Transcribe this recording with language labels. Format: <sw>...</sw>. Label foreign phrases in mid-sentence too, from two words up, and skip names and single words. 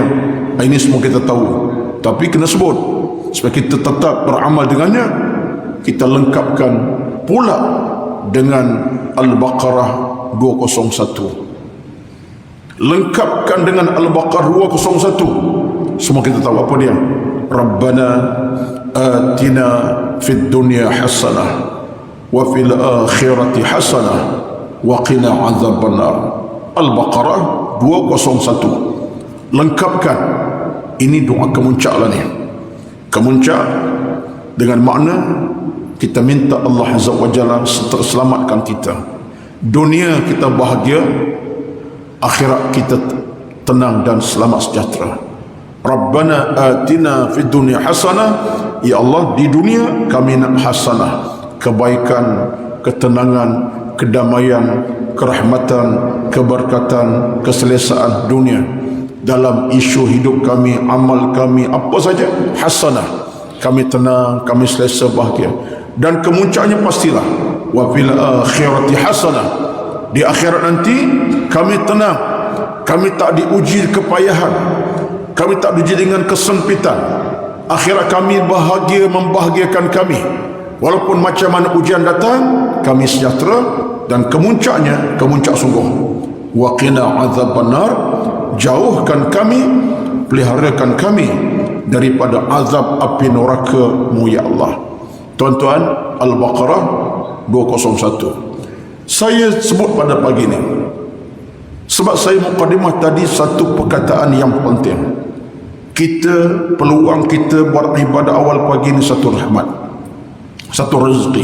<ms>Ini semua kita tahu, tapi kena sebut supaya kita tetap beramal dengannya. Kita lengkapkan pula dengan Al-Baqarah 201. Lengkapkan dengan Al-Baqarah 201. Semua kita tahu apa dia?</ms> <ar>ربنا آتنا في الدنيا حسنة وفي الآخرة حسنة وقنا عذاب النار.</ar> <ms>Al-Baqarah 201. Lengkapkan. Ini doa kemuncak lah ni. Kemuncak dengan makna kita minta Allah</ms> <ar>عز وجل</ar> <ms>selamatkan kita. Dunia kita bahagia, akhirat kita tenang dan selamat sejahtera.</ms> <ar>ربنا آتنا في الدنيا حسنة. يا الله,</ar> <ms>di dunia kami nak hasanah, kebaikan, ketenangan, kedamaian, kerahmatan, keberkatan, keselesaan dunia. dalam isu hidup kami, amal kami, apa saja, hasanah. Kami tenang, kami selesa, bahagia. Dan kemuncaknya pastilah</ms> <ar>وفي الآخرة حسنة.</ar> <ms>Di akhirat nanti kami tenang, kami tak diuji kepayahan, kami tak diuji dengan kesempitan. Akhirat kami bahagia, membahagiakan kami. Walaupun macam mana ujian datang, kami sejahtera. Dan kemuncaknya, kemuncak sungguh.</ms> <ar>وقنا عذاب النار,</ar> <ms>jauhkan kami, peliharakan kami daripada azab api neraka-Mu</ms> <ar>يا الله.</ar> <ms>Tuan-tuan, Al-Baqarah 201. Saya sebut pada pagi ini sebab saya mukadimah tadi satu perkataan yang penting. Kita, peluang kita buat ibadah awal pagi ini satu rahmat, satu rezeki.</ms>